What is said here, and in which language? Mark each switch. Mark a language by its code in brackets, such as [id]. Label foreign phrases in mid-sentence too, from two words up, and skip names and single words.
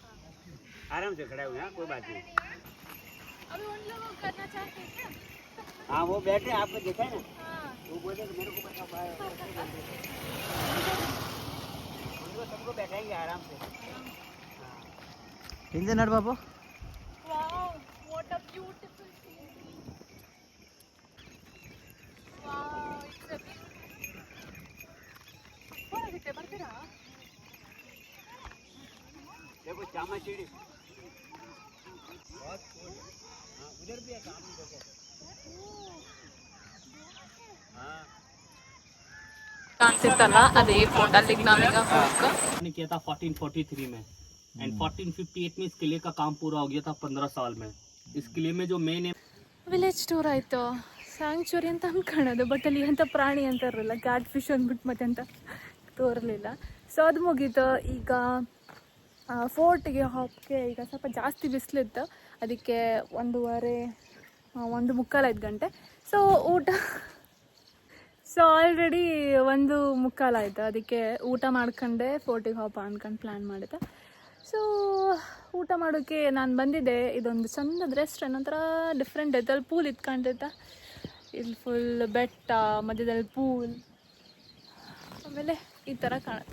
[hi] आराम से खड़ा हुए हैं कोई बात नहीं हाँ वो बैठे आपको देखा है ना वो बोले कि मेरे को बता पाए उनको सबको बैठाएंगे आराम से [kn] ಹಿಂದೆ ನೋಡು ಬಾಬು [hi] देखो चामाचीड़ी उधर भी है काम देखो हाँ [kn] ಕಾಣಿಸುತ್ತಲ್ಲ ಅದೇ ಫೋಟೋ ಅಲ್ಲಿಗೆ ನಾವೀಗ ಹೋಗ್ಕೊ [hi] ने किया था 1443 में एंड 1458 में इस किले का काम पूरा हो गया था 15 साल में इस किले में जो मेन है [en] village tour [kn] ಆಯಿತು ಸ್ಯಾಂಕ್ಚುರಿ ಅಂತ ಅಂದ್ಕೊಳ್ಳೋದು ಬಟ್ ಅಲ್ಲಿ ಎಂಥ ಪ್ರಾಣಿ ಅಂತ ಇರಲಿಲ್ಲ [en] cat fish [kn] ಅಂದ್ಬಿಟ್ಟು ಮತ್ತೆ ಅಂತ ತೋರಲಿಲ್ಲ ಸೊ ಅದು ಮುಗೀತು ಈಗ ಫೋರ್ಟಿಗೆ ಹಾಪ್ಗೆ ಈಗ ಸ್ವಲ್ಪ ಜಾಸ್ತಿ ಬಿಸಿಲಿತ್ತು ಅದಕ್ಕೆ 1:30 ಗಂಟೆ ಸೊ ಊಟ ಸೊ ಆಲ್ರೆಡಿ 1:45 ಆಯಿತು ಅದಕ್ಕೆ ಊಟ ಮಾಡ್ಕೊಂಡೆ ಫೋರ್ಟಿಗೆ ಹಾಪ ಅಂದ್ಕೊಂಡು ಪ್ಲ್ಯಾನ್ ಮಾಡಿದೆ ಸೊ ಊಟ ಮಾಡೋಕ್ಕೆ ನಾನು ಬಂದಿದ್ದೆ ಇದೊಂದು ಚಂದದ ರೆಸ್ಟೋರೆಂಟ್ ಒಂಥರ ಡಿಫ್ರೆಂಟ್ ಐತೆ ಅಲ್ಲಿ ಪೂಲ್ ಇತ್ಕೊಂಡಿದ್ದೆ ಇಲ್ಲಿ ಫುಲ್ ಬೆಟ್ಟ ಮಧ್ಯದಲ್ಲಿ ಪೂಲ್ ಆಮೇಲೆ ಈ ಥರ ಕಾಣುತ್ತೆ.